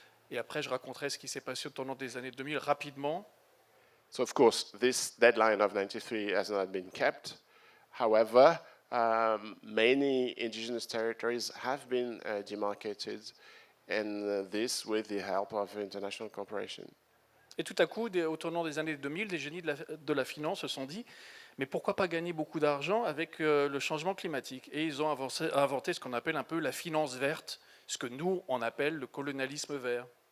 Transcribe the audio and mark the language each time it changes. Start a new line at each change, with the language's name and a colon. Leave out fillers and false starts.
French: Et après, je raconterai ce qui s'est passé au tournant des années 2000 rapidement.
English: So of course, this deadline of 93 has not been kept. However, many indigenous territories have been demarcated, and this with the help of international cooperation.
French: Et tout à coup, au tournant des années 2000, des génies de la finance se sont dit mais pourquoi pas gagner beaucoup d'argent avec le changement climatique? Et ils ont inventé ce qu'on appelle un peu la finance verte, ce que nous, on appelle le colonialisme vert.